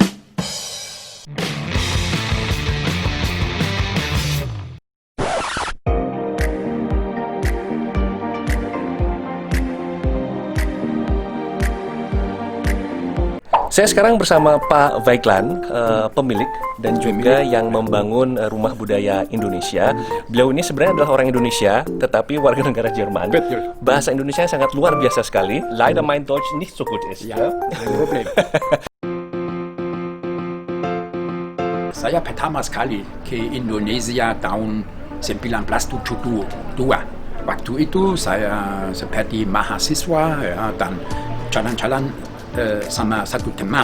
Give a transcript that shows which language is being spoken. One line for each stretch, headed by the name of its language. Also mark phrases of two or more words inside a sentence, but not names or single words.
Indonesian: Saya sekarang bersama Pak Weigland, pemilik dan juga yang membangun Rumah Budaya Indonesia. Beliau ini sebenarnya adalah orang Indonesia, tetapi warga negara Jerman. Betul. Bahasa Indonesia sangat luar biasa sekali.
German: Leider mein Deutsch nicht so gut ist. Ya, kein problem.
Indonesian: Saya pertama sekali ke Indonesia tahun 1972. Waktu itu saya seperti mahasiswa ya, dan jalan-jalan sama satu teman.